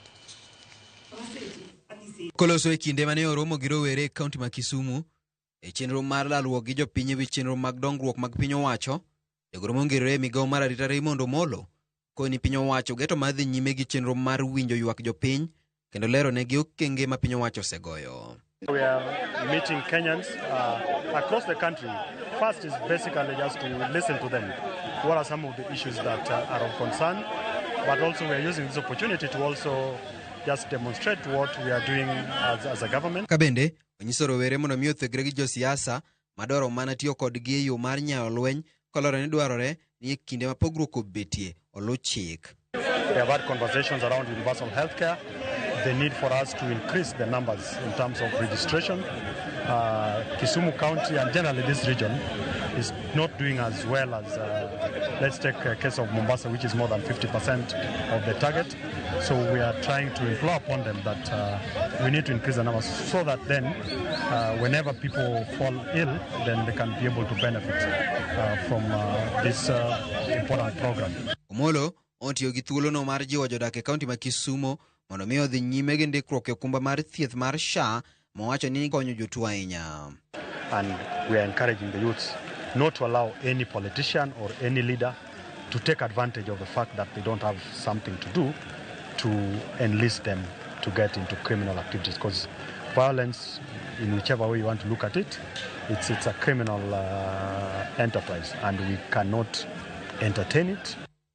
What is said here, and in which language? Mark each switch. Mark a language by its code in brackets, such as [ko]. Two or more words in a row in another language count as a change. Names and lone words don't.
[luo] Koloso e kinde mane oromo gi Rawere kaunti ma Kisumu e chenro mar lalruok gi jopiny ewi chenro mag dongruok mag piny owacho, jagoro mongirore migawo mar arita Omollo koni piny owacho geto madhi nyime gi chenro mar winjo ywak jopiny kendo lero negi okenge ma piny owacho osegoyo. [en] We are meeting Kenyans across the country. First is basically just to listen to them. What are some of the issues that are of concern? But also we are using this opportunity to also just demonstrate what we are doing as a government. [luo] Kabende, onyiso Rawere mondo miyo thegre gi jo siasa madwaro mana tiyo kodgi e yo mar nyayo lweny kolore ni dwarore ni e kinde ma pogruok obetie olu chik. [en] We have had conversations around universal healthcare, the need for us to increase the numbers in terms of registration. Kisumu County and generally this region is not doing as well as, let's take a case of Mombasa, which is more than 50% of the target. So we are trying to implore upon them that we need to increase the numbers so that then whenever people fall ill, then they can be able to benefit from this important program. [luo] Omollo ontiyo gi thuolo no mar jiwo jodak e kaunti ma Kisumu mondo miyo dhi nyime gi ndikruok e okumba mar thieth mar SHA mowacho ni konyo jotuo ahinya. [en] And we are encouraging the youths not to allow any politician or any leader to take advantage of the fact that they don't have something to do to enlist them to get into criminal activities, because violence, in whichever way you want to look at it, it's a criminal enterprise and we cannot entertain it.